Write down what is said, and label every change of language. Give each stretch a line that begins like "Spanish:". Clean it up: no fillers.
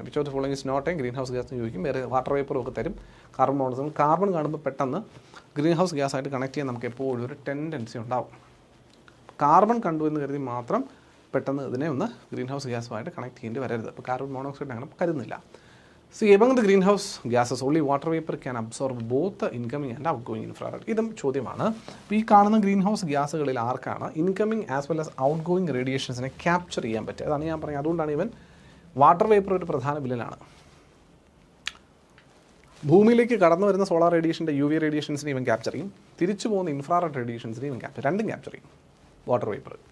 English: which of the following is not a green house gas
Malayalam: എന്ന് ചോദിക്കും. വേറെ water വേപ്പറും ഒക്കെ തരും. കാർബൺ മോണോക്സൈഡ്, കാർബൺ കാണുമ്പോൾ പെട്ടെന്ന് ഗ്രീൻ ഹൗസ് ഗ്യാസ് ആയിട്ട് കണക്ട് ചെയ്യാൻ നമുക്ക് എപ്പോഴും ഒരു ടെൻഡൻസി ഉണ്ടാവും. കാർബൺ കണ്ടു എന്ന് കരുതി മാത്രം പെട്ടെന്ന് ഇതിനെ ഒന്ന് ഗ്രീൻ ഹൗസ് ഗ്യാസുമായിട്ട് കണക്ട് ചെയ്യേണ്ടി വരരുത്. അപ്പോൾ കാർബൺ മോണോക്സൈഡ് അങ്ങനെ കരുതുന്നില്ല.
English: See, among the greenhouse gases, only water vapor can absorb both the incoming and outgoing infrared.
Malayalam: ഇതും ചോദ്യമാണ്. ഈ കാണുന്ന ഗ്രീൻ ഹൗസ് ഗ്യാസുകളിൽ ആർക്കാണ്
English: incoming as well as outgoing
Malayalam: റേഡിയേഷൻസിനെ capture ചെയ്യാൻ പറ്റുക? അതാണ് ഞാൻ പറഞ്ഞത്. അതുകൊണ്ടാണ് ഇവൻ വാട്ടർ വേപ്പർ ഒരു പ്രധാന വില്ലനാണ്. ഭൂമിയിലേക്ക് കടന്നു വരുന്ന സോളാർ റേഡിയേഷൻ്റെ UV റേഡിയേഷൻസിനെ ഇവൻ ക്യാപ്ചർ ചെയ്യും. തിരിച്ചു പോകുന്ന ഇൻഫ്രാറെഡ് റേഡിയേഷൻസിനെ ഇവൻ രണ്ടും ക്യാപ്ചർ ചെയ്യും വാട്ടർ വേപ്പർ.